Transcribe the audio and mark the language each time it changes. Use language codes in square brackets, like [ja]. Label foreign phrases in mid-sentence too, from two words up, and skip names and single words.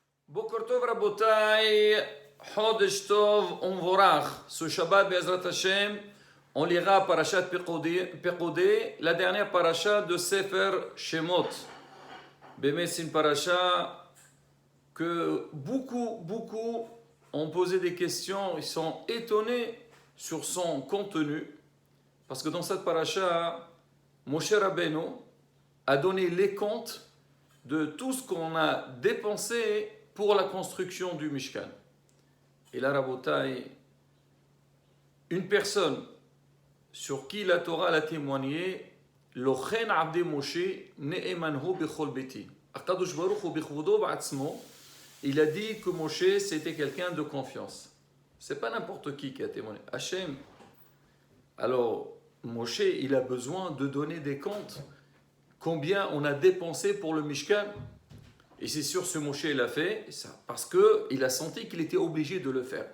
[he] בוקר טוב רבותי, חודש טוב ומבורך. [fr] Ce Shabbat, [he] בעזרת השם, [fr] on lira Parashat Pekodé, la dernière paracha de Sefer Shemot. Bémé, c'est une paracha que beaucoup ont posé des questions, ils sont étonnés sur son contenu, parce que dans cette paracha, Moshe Rabbeinu a donné les comptes de tout ce qu'on a dépensé pour la construction du Mishkan. Et là, Rabotai, une personne sur qui la Torah l'a témoigné, [he] לא כן עבדי משה נאמן הוא בכל ביתי. הקדוש ברוך הוא בכבודו ובעצמו, [fr] il a dit que Moshe c'était quelqu'un de confiance. C'est pas n'importe qui a témoigné. Hachem. Alors, Moshe, il a besoin de donner des comptes. Combien on a dépensé pour le Mishkan? Et c'est sûr, ce Moshe l'a fait parce qu'il a senti qu'il était obligé de le faire.